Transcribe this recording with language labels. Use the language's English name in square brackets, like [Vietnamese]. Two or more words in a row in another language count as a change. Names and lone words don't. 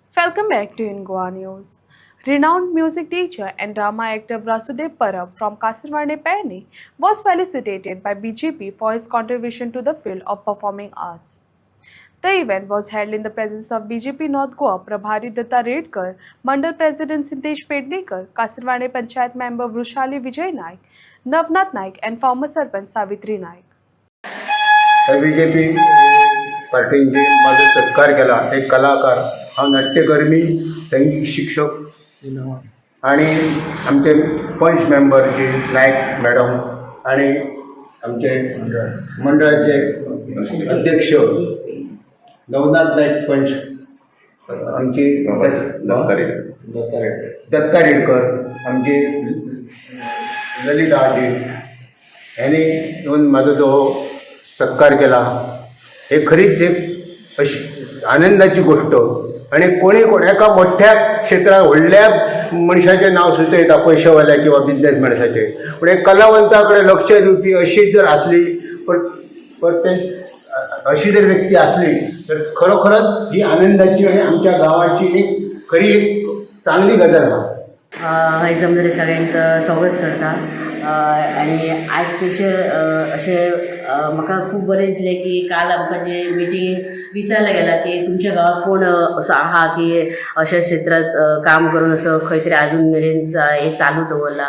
[English] Welcome back to In Goa News. Renowned music teacher and drama actor Vasudev Parab from Kasarwade Payani was felicitated by BJP for his contribution to the field of performing arts. The event was held in the presence of BJP North Goa Prabhari Datta Redkar, Mandal President Sintesh Pednekar, Kasarwade Panchayat member Vrushali Vijay Naik, Navnath Naik and former Sarpanch Savitri Naik. [Marathi] बीजेपी पार्टींचे माझा सत्कार केला. एक कलाकार, हा नाट्यकर्मी, संगीत शिक्षक आणि आमचे पंच मेंबर जे नायक मॅडम आणि आमचे मंडळाचे अध्यक्ष नवनाथ नाईक पंच, आमचे दत्ता रेडकर, आमचे ललिता आजी यांनी येऊन माझा जो सत्कार केला. हे खरीच एक अशी आनंदाची गोष्ट. [Konkani] आणि एका मोठ्या क्षेत्रात व्हडल्या मनशाचें नाव सुद्दां येता, पयशेवाल्या किंवा बिझनेसमॅन्साचें. [Marathi] पूण एक कलावंताकडे लक्ष दिवपी अशी जर असली, पण ते अशी जर व्यक्ती असली तर खरोखरच ही आनंदाची आणि आमच्या गावाची एक खरी एक चांगली गजाल आसा. [Konkani] हाय जमलेल्या सगळ्यांचं स्वागत करता. आणि आज स्पेशल अशें म्हाका खूब बरें दिसलें की काल आमकां जे मिटींग विचारलें गेलां की तुमच्या गांवांत कोण असो आहा की अशा क्षेत्रांत काम करून असो खंय तरी आजून मेरेन हें चालू दवरला.